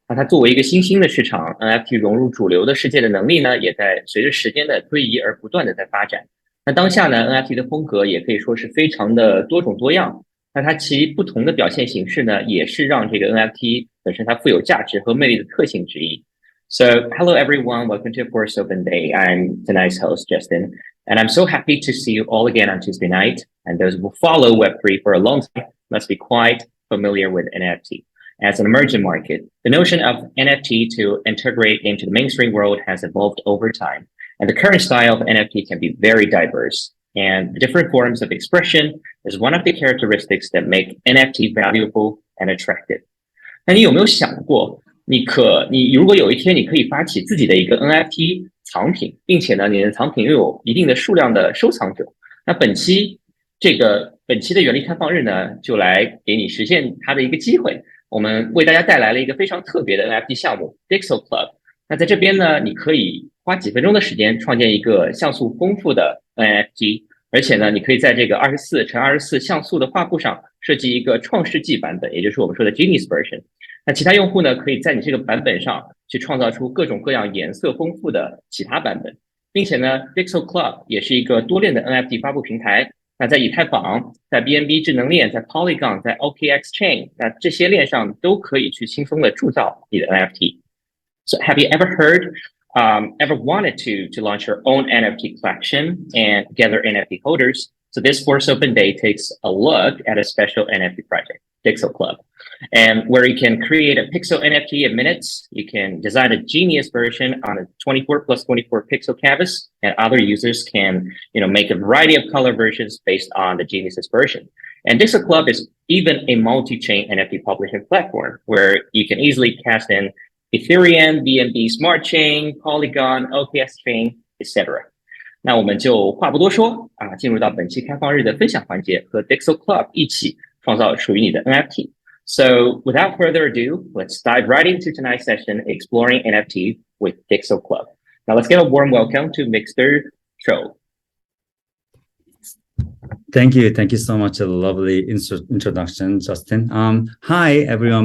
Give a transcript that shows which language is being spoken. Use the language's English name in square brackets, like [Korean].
[Chinese] 那它作为一个新兴的市场，NFT 融入主流的世界的能力呢，也在随着时间的推移而不断的在发展。那当下呢，NFT 的风格也可以说是非常的多种多样。那它其不同的表现形式呢，也是让这个 NFT 本身它富有价值和魅力的特性之一。 [English] So, hello everyone, welcome to Force Open Day. I'm tonight's host, Justin, and I'm so happy to see you all again on Tuesday night. And those who follow Web3 for a long time must be quite familiar with NFT. As an emerging market, the notion of NFT to integrate into the mainstream world has evolved over time, and the current style of NFT can be very diverse. And the different forms of expression is one of the characteristics that make NFT valuable and attractive. [Chinese] 那你有没有想过，你如果有一天你可以发起自己的一个 NFT 藏品，并且呢，你的藏品拥有一定的数量的收藏者，那本期的原力开放日呢，就来给你实现它的一个机会。我们为大家带来了一个非常特别的 NFT 项目 Dixel Club。那在这边呢，你可以花几分钟的时间创建一个像素丰富的 NFT，而且呢，你可以在这个24×24像素的画布上设计一个创世纪版本，也就是我们说的 Genius Version。那其他用户呢，可以在你这个版本上去创造出各种各样颜色丰富的其他版本，并且呢，Dixel Club 也是一个多链的 NFT 发布平台。那在以太坊、在 BNB 智能链、在 Polygon、在 OKX Chain，那这些链上都可以去轻松的铸造你的 NFT。 [English] So have you ever heard, ever wanted to launch your own NFT collection and gather NFT holders? So this Force Open Day takes a look at a special NFT project, Dixel Club, and where you can create a pixel NFT in minutes. You can design a genius version on a 24 plus 24 pixel canvas, and other users can, make a variety of color versions based on the genius's version. And Dixel Club is even a multi-chain NFT publishing platform where you can easily cast in Ethereum, BNB Smart Chain, Polygon, OKX Chain, etc. [Chinese] 那我们就话不多说进入到本期开放日的分享环节，和 Dixel Club 一起创造属于你的 NFT。 [English] So without further ado, let's dive right into tonight's session exploring NFT with Dixel Club. Now let's get a warm welcome to Mr. Cho. Thank you. Thank you so much. A lovely introduction, Justin. Hi, everyone.